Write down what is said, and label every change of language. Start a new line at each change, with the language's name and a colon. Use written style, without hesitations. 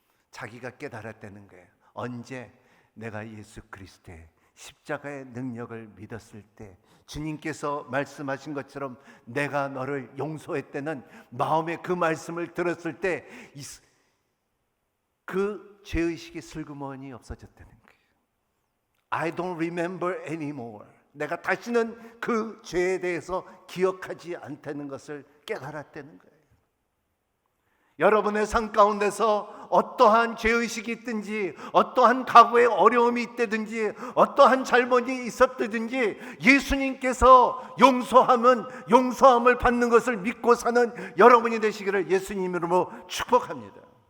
Korean: 자기가 깨달았다는 거예요. 언제? 내가 예수 그리스도의 십자가의 능력을 믿었을 때, 주님께서 말씀하신 것처럼 내가 너를 용서했다는 마음의 그 말씀을 들었을 때 그 죄의식이 슬그머니 없어졌다는 거예요.
English: I don't remember anymore.
Korean: 내가 다시는 그 죄에 대해서 기억하지 않다는 것을 깨달았다는 거예요. 여러분의 삶 가운데서 어떠한 죄의식이 있든지, 어떠한 과거의 어려움이 있다든지, 어떠한 잘못이 있었다든지, 예수님께서 용서함을 받는 것을 믿고 사는 여러분이 되시기를 예수님 이름으로 축복합니다.